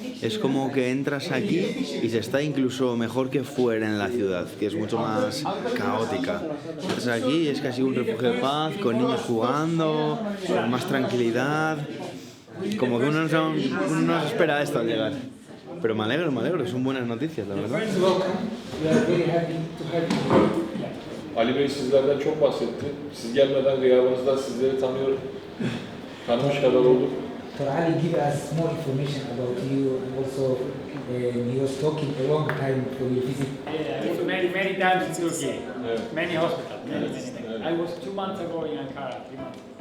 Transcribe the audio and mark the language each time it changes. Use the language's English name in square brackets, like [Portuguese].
[Spanish] Es como que entras aquí y se está incluso mejor que fuera en la ciudad, que es mucho más caótica. Entras aquí y es casi un refugio de paz, con niños jugando, con más tranquilidad. Como que uno no se espera esto al llegar. Pero me alegro, son buenas noticias, la verdad. [Turkish] Ali Bey sizlerden çok bahsetti. Siz gelmeden gıyabınızda sizleri tanımış kadar olduk. [English] Dr. Ali give us more information about you and also he was talking a long time for your visit. Many times in Turkey, many hospitals, many visits. I was 2 months ago in Ankara, 3 months.